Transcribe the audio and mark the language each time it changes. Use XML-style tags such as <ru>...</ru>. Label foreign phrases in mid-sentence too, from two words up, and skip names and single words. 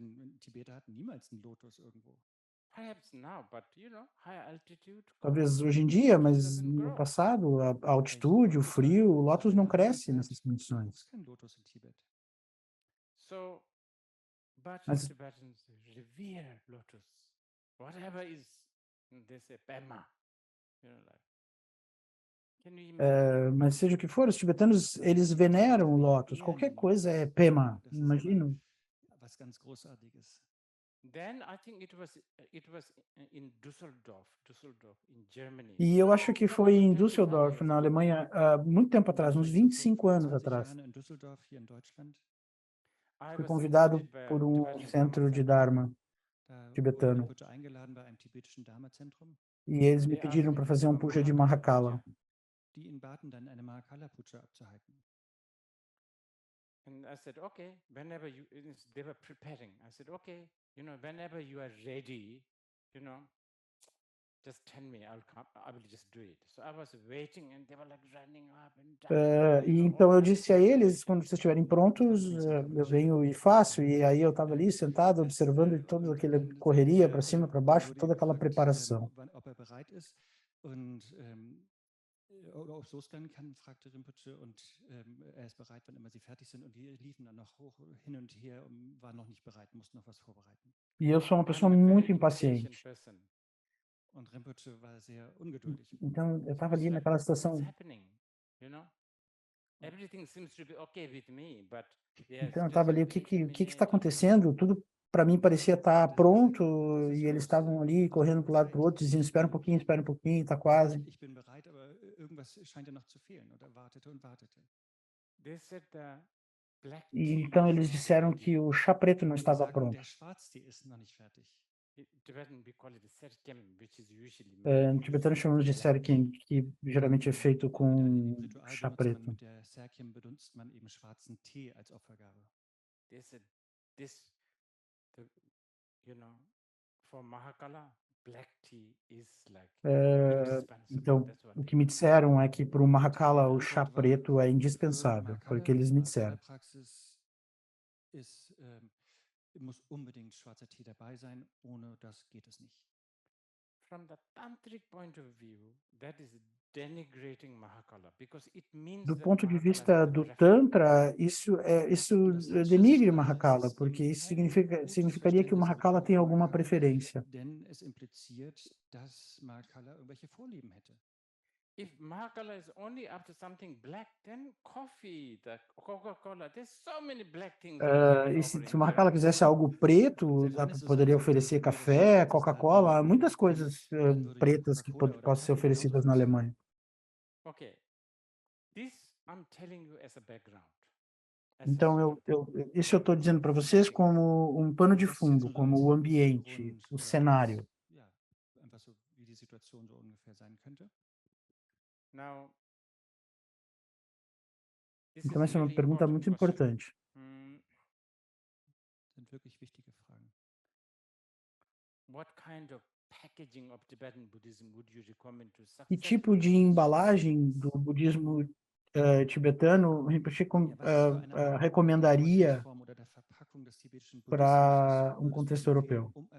<pt>Talvez hoje em dia, mas no passado, a altitude, o frio, o lótus não cresce nessas condições. Mas</pt> <en>Tibetans revere lotus. Whatever is, they say Pema.</en> <pt>Mas seja o que for, os tibetanos, eles veneram o lótus. Qualquer coisa é Pema, imagino.</pt> <en>Then I think it was in Düsseldorf, in Germany.</en> <pt>E eu acho que foi em Düsseldorf, na Alemanha, muito tempo atrás, uns 25 anos atrás. Fui convidado por um centro de Dharma tibetano. E eles me pediram para fazer um puja de Mahakala.</pt> <en>And I said, okay, whenever they were preparing. I said, okay, whenever you are ready, just tell me, I will just do it. So I was waiting and they were like running up and down.</en> <pt>E então eu disse a eles, quando vocês estiverem prontos, eu venho e faço. E aí eu estava ali sentado, observando toda aquela correria para cima, para baixo, toda aquela preparação.</pt> <de>Oder ob es losgehen kann, fragte Rinpoche, und ist bereit, wann immer sie fertig sind. Und die liefen dann noch hoch, hin und her und waren noch nicht bereit, mussten noch was vorbereiten.</de> <pt>E eu sou uma pessoa muito impaciente.</pt> <de>Und Rinpoche war sehr ungeduldig.</de> <pt>Então eu estava ali naquela situação. Então eu estava ali, o que está acontecendo? Tudo para mim parecia estar pronto e eles estavam ali correndo para um lado para o outro, dizendo, espera um pouquinho, está quase.</pt> <de>Ich bin bereit, aber irgendwas scheint ja noch zu fehlen. Und er wartete und wartete.</de> <pt>E então eles disseram que o chá preto não</pt> <de>Und die</de> <pt>estava</pt> <de>sagten,</de> <pt>pronto.</pt> <de>der Schwarztee ist noch nicht fertig.</de> <pt>No tibetano chamamos de serkem, que geralmente é feito</pt> <de>Und</de> <pt>com</pt> <de>im Ritual</de> <pt>chá</pt> <de>benutzt man</de> <pt>preto.</pt> <de>mit der Serkiem benutzt man eben schwarzen Tee als Opfergabe.</de> <pt>Então, o que me disseram é que para o Mahakala o chá</pt> <de>Antwort war,</de> <pt>preto é</pt> <de>für</de> <pt>indispensável, foi o que</pt> <de>Mahakala</de> <pt>eles</pt> <de>in</de> <pt>me</pt> <de>der</de> <pt>disseram.</pt> <de>Ritualpraxis ist, muss unbedingt schwarzer Tee dabei sein. Ohne das geht es nicht.</de> <pt>Do ponto de vista do Tantra, isso denigre Mahakala, porque isso significaria que o Mahakala tem alguma preferência.</pt> <de>Denn es impliziert, dass Mahakala irgendwelche Vorlieben hätte.</de> <en>If Mahakala is only after something black, then coffee, the Coca-Cola, there's so many black things.</en> <pt>E se o Mahakala quisesse algo preto, poderia oferecer café, Coca-Cola, muitas coisas pretas que possam ser oferecidas na Alemanha.</pt> <en>Okay, this I'm telling you as a background.</en> <pt>Então, isso eu estou dizendo para vocês como um pano de fundo, como o ambiente, o cenário.</pt> <de>Ja, einfach so, wie die Situation so ungefähr sein könnte.</de> <en>Now,</en> <pt>Então, essa é uma pergunta muito importante.</pt> <de>Sind wirklich wichtige Fragen.</de> <en>What kind of packaging of Tibetan Buddhism would you recommend to</en> <pt>Que tipo de embalagem do budismo tibetano Rinpoche recomendaria para um contexto europeu?</pt>